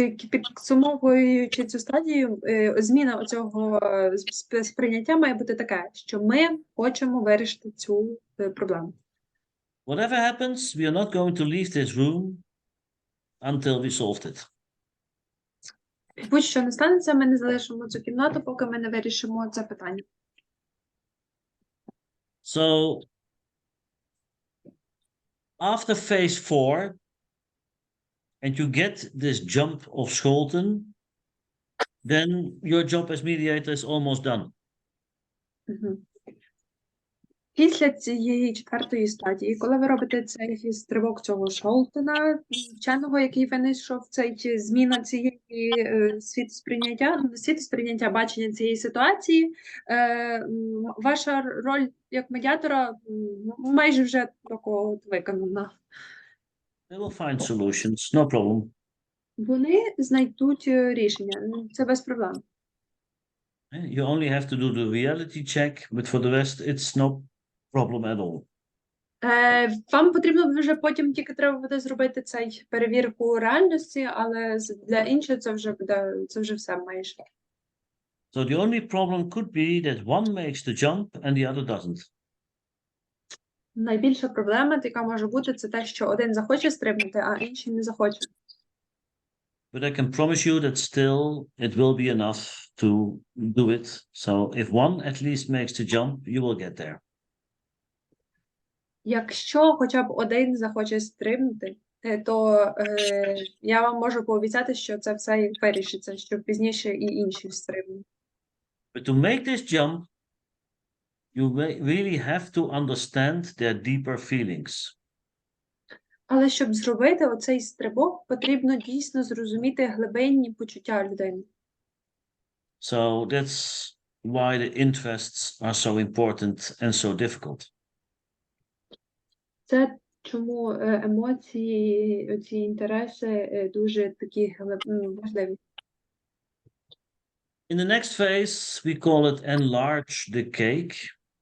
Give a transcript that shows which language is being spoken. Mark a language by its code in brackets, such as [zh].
[uk] Підсумовуючи цю стадію, зміна цього сприйняття має бути таке, що ми хочемо вирішити цю проблему. [en] Whatever happens, we are not going to leave this room until we solved it. [uk] Будь-що не станеться, ми не залишимо цю кімнату, поки ми не вирішимо це питання. [en] So, after phase 4, and you get this jump of Scholten, then your job as mediator is almost done. [uk] Після цієї четвертої стадії, коли ви робите цей стрибок цього Шолтена, вченого, який винайшов зміна цієї світосприйняття, бачення цієї ситуації, ваша роль як медіатора майже вже такого виконана. [en] They will find solutions, no problem. [uk] Вони знайдуть рішення, це без проблем. [en] You only have to do the reality check, but for the rest, it's no problem at all. [uk] Вам потрібно вже потім тільки треба буде зробити цей перевірку реальності, але для іншого це вже буде, це вже все майже. [en] So the only problem could be that one makes the jump and the other doesn't. [uk] Найбільша проблема, яка може бути, це те, що один захоче стрибнути, а інший не захоче. [en] But I can promise you that still it will be enough to do it. So if one at least makes the jump, you will get there. [uk] Якщо хоча б один захоче стрибнути, то я вам можу пообіцяти, що це все вирішиться, що пізніше і інші стрибнуть. [en] But to make this jump, you really have to understand their deeper feelings. [uk] Але щоб зробити оцей стрибок, потрібно дійсно зрозуміти глибинні почуття людини. [en] So that's why the interests are so important and so difficult. [uk] Це чому емоції, оці інтереси дуже такі важливі. [en] In the next phase, we call it enlarge the cake.